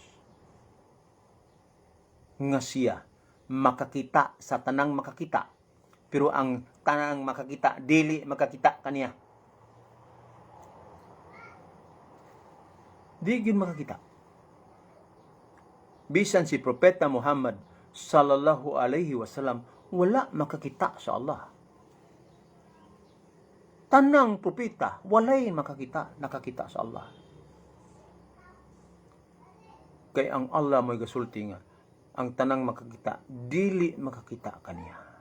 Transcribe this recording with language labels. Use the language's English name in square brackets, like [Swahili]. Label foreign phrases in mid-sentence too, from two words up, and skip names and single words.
[Cebuano] Nga siya makakita sa tanang makakita. Pero ang tanang makakita, dili makakita kaniya. Di yun makakita. Bisan si Propeta Muhammad [Arabic] صلى الله عليه وسلم [Cebuano] wala makakita sa Allah. Tanang propeta walay makakita, nakakita sa Allah. Kay ang Allah mo'y gasulti nga ang tanang makakita, dili makakita kaniya.